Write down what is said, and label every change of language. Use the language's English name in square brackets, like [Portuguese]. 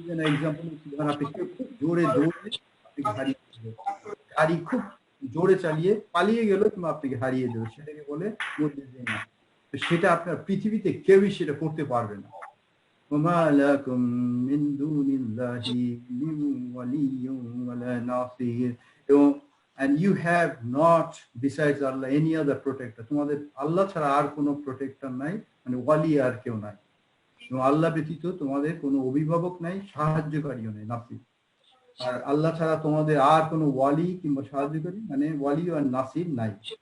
[Bangla] Example হচ্ছে, ধরেন আপনি খুব জোরে দৌড়ে আপনি গাড়ি খুব জোরে চালিয়ে পালিয়ে গেল, কিংবা আপনাকে হারিয়ে দেবে, সেটাকে বলে মুজিজিনা। তো সেটা আপনার পৃথিবীতে কেউই সেটা করতে পারবে না। [Arabic] وَمَا لَكُمْ مِنْ دُونِ اللَّهِ مِنْ وَلِيٍّ وَلَا نَصِيرٍ, [English] and you have not besides Allah any other protector. [Bangla] তোমাদের আল্লাহ ছাড়া আর কোনো প্রোটেক্টর নাই, মানে ওয়ালি আর কেউ নাই। এবং আল্লাহ ব্যতীত তোমাদের কোনো অভিভাবক নাই, সাহায্যকারীও নেই, নাসির। আর আল্লাহ ছাড়া তোমাদের আর কোনো ওয়ালি কিংবা সাহায্যকারী, মানে ওয়ালি আর নাসির নাই।